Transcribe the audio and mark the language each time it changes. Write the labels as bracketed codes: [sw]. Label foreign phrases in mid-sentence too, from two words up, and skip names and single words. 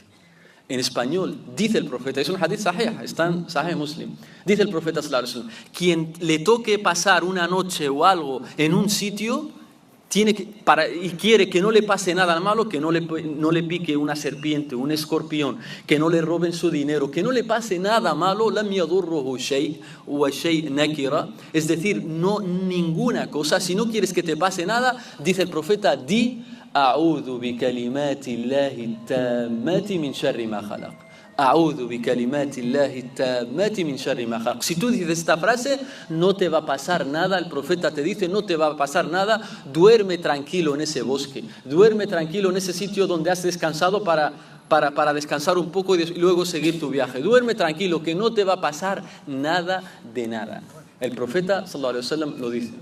[es] En español, dice el profeta, es un [ar] حديث صحيح, [es] está en Sahih Muslim, dice el profeta [ar] صلى الله عليه وسلم, [es] quien le toque pasar una noche o algo en un sitio, y quiere que no le pase nada malo, que no le pique una serpiente, un escorpión, que no le roben su dinero, que no le pase nada malo, [ar] لم يضره شيء وشيء نكرة, [es] es decir, no ninguna cosa. Si no quieres que te pase nada, dice el profeta, [ar] di أعوذ بكلمات الله التامات من شر ما خلق. أعوذ بكلمات الله التامات من شر ما خلق. [es] Si tú dices esta frase, no te va a pasar nada. El profeta te dice, no te va a pasar nada. Duerme tranquilo en ese bosque. Duerme tranquilo en ese sitio donde has descansado para descansar un poco y luego seguir tu viaje. Duerme tranquilo, que no te va a pasar nada de nada. El profeta [ar] صلى الله عليه وسلم [es] lo dice.